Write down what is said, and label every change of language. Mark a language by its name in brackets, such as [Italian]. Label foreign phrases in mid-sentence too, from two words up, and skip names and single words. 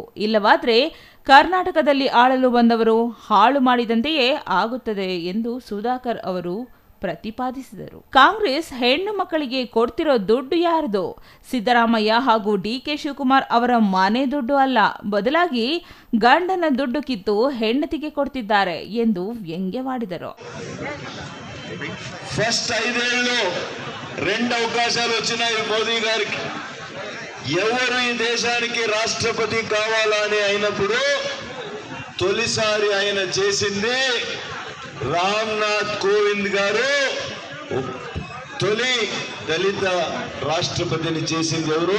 [Kannada] ಇಲ್ಲವಾದ್ರೆ ಕರ್ನಾಟಕದಲ್ಲಿ ಆಳಲು ಬಂದವರು ಹಾಳು ಮಾಡಿದಂತೆಯೇ ಆಗುತ್ತದೆ ಎಂದು ಸುಧಾಕರ್ ಅವರು ಪ್ರತಿಪಾದಿಸಿದರು. ಕಾಂಗ್ರೆಸ್ ಹೆಣ್ಣು ಮಕ್ಕಳಿಗೆ ಕೊಡ್ತಿರೋ ದುಡ್ಡು ಯಾರದು? ಸಿದ್ದರಾಮಯ್ಯ ಹಾಗೂ ಡಿಕೆ ಶಿವಕುಮಾರ್ ಅವರ ಮನೆ ದುಡ್ಡು ಅಲ್ಲ, ಬದಲಾಗಿ ಗಂಡನ ದುಡ್ಡು ಕಿತ್ತು ಹೆಂಡತಿಗೆ ಕೊಡ್ತಿದ್ದಾರೆ ಎಂದು వ్యంగ్యవాడిದರು. [Telugu] ఫస్ట్ 5 ఏళ్ళు 2 అవకాశాలు వచ్చినాయి మోదీ గారికి. ఎవరు ఈ దేశానికి రాష్ట్రపతి కావాలని అయినప్పుడు తొలిసారి ఆయన చేసింది రామ్నాథ్ కోవింద్ గారు తొలి దళిత రాష్ట్రపతిని చేసింది ఎవరు?